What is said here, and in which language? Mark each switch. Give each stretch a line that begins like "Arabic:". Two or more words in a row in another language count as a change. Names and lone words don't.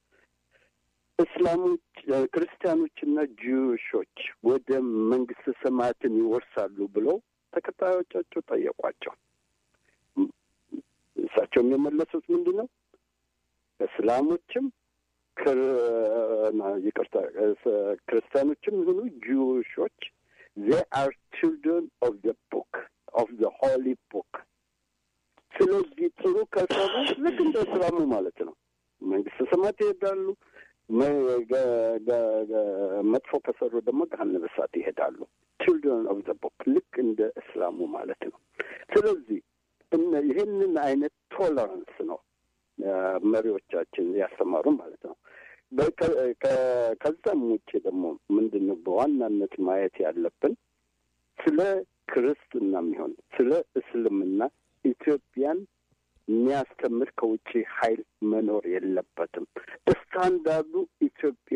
Amharic: እስላሞች ክርስቲያኖችና ጂውሾች ወደ መንግስተ ሰማያትን ይወርሳሉ ብለው ተከታዮቻቸው ጠየቋቸው። እሳቸው የመለሱት ምንድን ነው? እስላሞችም ክርስቲያኖችም ይሁኑ ጂውሾች
English: they are children of the book of the holy book።
Amharic: ስለዚህ ጥሩ ከሰሩ ልክ እንደ እስላሙ ማለት ነው መንግስተ ሰማያት ይሄዳሉ። መጥፎ ከሰሩ ደግሞ ገሃነመ እሳት ይሄዳሉ።
English: children of the book
Amharic: ልክ እንደ እስላሙ ማለት ነው። ስለዚህ ይህንን አይነት ቶለራንስ ነው መሪዎቻችን ያስተማሩ ማለት ነው። ከዛም ውጭ ደግሞ ምንድን ነው በዋናነት ማየት ያለብን ስለ ክርስትና የሚሆን ስለ እስልምና ኢትዮጵያን የሚያስተምር ከውጭ ኃይል መኖር የለበትም። ስታንዳርዱ ኢትዮጵያ